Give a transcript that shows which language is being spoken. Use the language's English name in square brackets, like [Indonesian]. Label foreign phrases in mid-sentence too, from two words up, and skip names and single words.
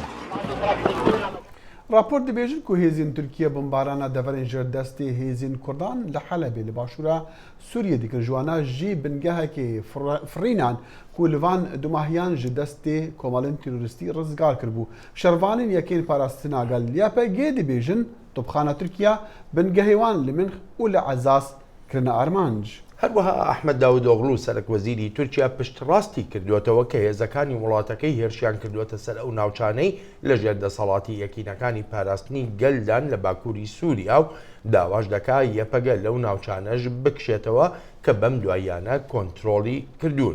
[Kurdish] Rapor dibêjin ku hêzên Tirkiye bombarana deverên ji destê hêzên Kurdan li Helebê li başûra Sûriye dikir ji wana jî bingehekê firînan ku li van dumahiyan ji destê komalên terorîstî rizgar kiribû. Şervanên yekên parastina gel YPG dibêjin topxana Tirkiye bingehê wan li Minx û li Ezaz kirine armanc. [Central Kurdish] هەروەها ئەحمەد داودۆغڵو سەرۆکوەزیری تورکیا پشتڕاستی کردوێتەوە کە هێزەکانی وڵاتەکەی هێرشیان کردوێتە سەر ئەو ناوچانەی لەژێر دەسەڵاتی یەکینەکانی پاراستنی گەلدان لە باکووری سووریا و داواش دەکا یەپەگە لەو ناوچانەش بکشێتەوە کە بەم دواییانە کۆنتڕۆڵی کردوون.